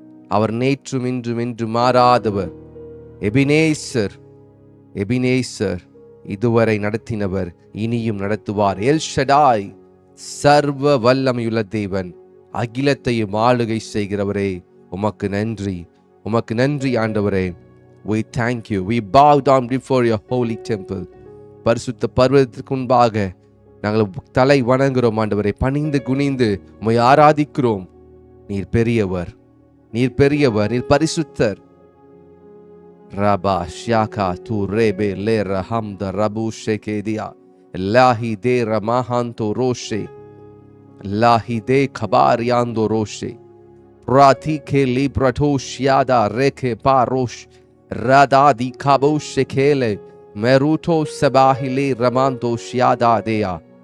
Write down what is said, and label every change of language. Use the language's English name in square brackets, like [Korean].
[Tamil] அவர் நேற்றும் இன்றும் என்று மாறாதவர். எபினேசர், எபினேசர், இதுவரை நடத்தினவர், இனியும் நடத்துவார். எல் ஷடாய், சர்வ வல்லமையுள்ள தேவன், அகிலத்தையும் ஆளுகை செய்கிறவரே, உமக்கு நன்றி, உமக்கு நன்றி ஆண்டவரே. [English] We thank you. We bow down before your holy temple. [Tamil] பரிசுத்த பர்வதத்திற்கு முன்பாக நாங்கள் தலை வணங்குகிறோம் ஆண்டவரை. பணிந்து குனிந்து உம்மை ஆராதிக்கிறோம். நீர் பெரியவர், நீர் பெரியவர், நீர் பரிசுத்தர். ரபா ஷியாகா து ரேபே லே ரஹம்த ரபு ஷேகேதியா லாஹி தே ரமாஹாந்தோ ரோஷே லாஹி தே கபார் யாந்தோ ரோஷே ராதி கே லிப்ரடோஷ் யாதா ரேகே பாரோஷ் ரதாதி கபோஷ் ஷேகேலே மெருட்டோ சபாஹிலே ரமாந்தோஷ் யாதா தேயா.